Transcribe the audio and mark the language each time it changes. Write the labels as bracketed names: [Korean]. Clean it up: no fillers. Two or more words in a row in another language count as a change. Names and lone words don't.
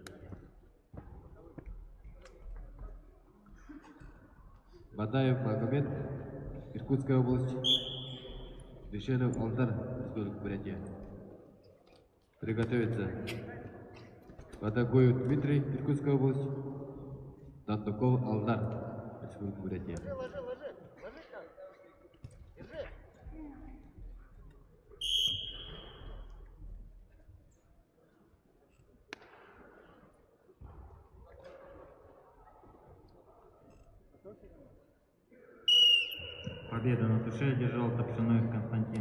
[Russian] Бадаев Магомед, Иркутская область. Дышенов Алдар, Республика Бурятия. Приготовиться. Бадагоев Дмитрий, Иркутская область. Дандуков Алдар, Республика Бурятия. Ложи, ложи там. Держи. Победу на туше одержал Топшиноев Константин.